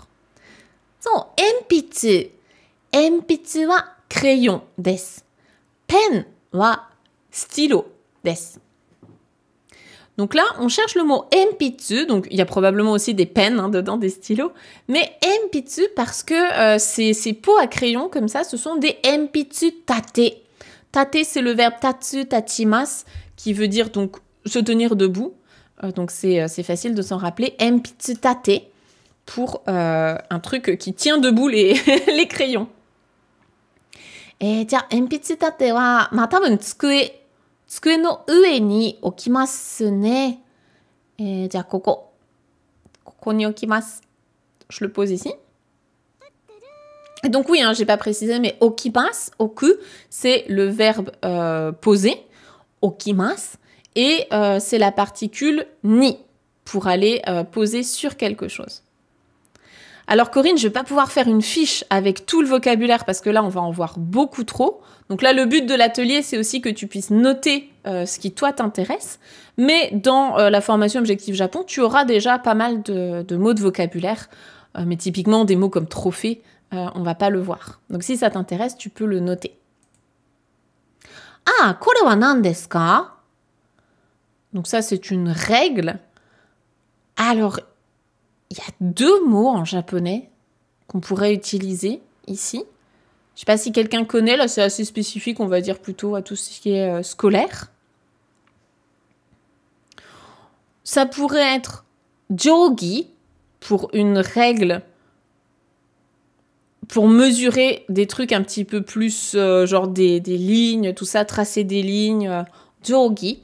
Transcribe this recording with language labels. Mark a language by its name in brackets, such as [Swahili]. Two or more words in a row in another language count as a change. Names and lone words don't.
[Japanese] So, enpitsu. Enpitsu wa crayon desu. ペンは stylo です. [French] Donc là, on cherche le mot enpitsu. Donc, il y a probablement aussi des pennes hein, dedans, des stylos. Mais enpitsu, parce que ces pots à crayon, comme ça, ce sont des [Japanese] 鉛筆立て. [French] Tate, c'est le verbe [Japanese] 立つ 立ちます, [French] qui veut dire donc se tenir debout. Donc, c'est facile de s'en rappeler. [Japanese] 鉛筆立て, [French] pour un truc qui tient debout les, les crayons. Et tiens, [Japanese] 鉛筆立ては, たぶん机. 机の上に置きますね。じゃあここに置きます。 [French] Je le pose ici. Et donc oui, hein, j'ai pas précisé, mais [Japanese] 置きます、置く, [French] c'est le verbe poser, okimasu, et c'est la particule ni pour aller poser sur quelque chose. Alors Corinne, je vais pas pouvoir faire une fiche avec tout le vocabulaire parce que là, on va en voir beaucoup trop. Donc là, le but de l'atelier, c'est aussi que tu puisses noter ce qui, toi, t'intéresse. Mais dans la formation Objectif Japon, tu auras déjà pas mal de mots de vocabulaire. Mais typiquement, des mots comme trophée, on va pas le voir. Donc si ça t'intéresse, tu peux le noter. [Japanese] ああ、これは何ですか? [French] Donc ça, c'est une règle. Alors, il y a 2 mots en japonais qu'on pourrait utiliser ici. Je sais pas si quelqu'un connaît, là c'est assez spécifique, on va dire plutôt à tout ce qui est scolaire. Ça pourrait être jogi pour une règle pour mesurer des trucs un petit peu plus genre des lignes, tout ça, tracer des lignes, jogi.